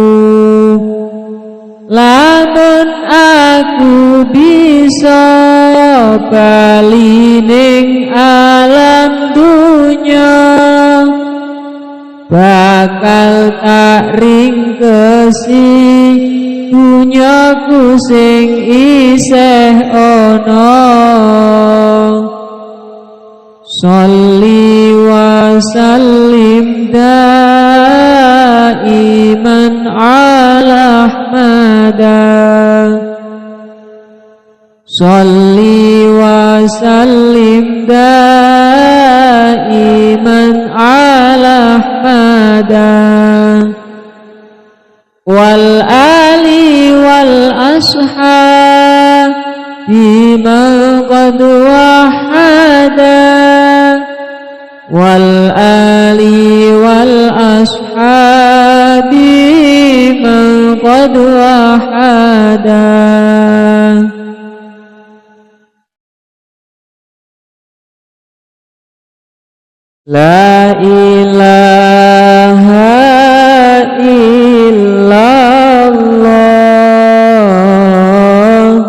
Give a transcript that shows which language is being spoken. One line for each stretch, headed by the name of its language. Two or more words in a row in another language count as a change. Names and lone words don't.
Javanese: Lamun aku bisa bali ning alam dunya, bakal tak ringkesi dunyaku sing isih ana.
Arabic: Sholli wa sallim daiman ala Ahmada, Sholli wa sallim daiman ala Ahmada, wal ali wal ashabi man qad wahada, والآل والأصحاب من قد وحدا لا إله إلا الله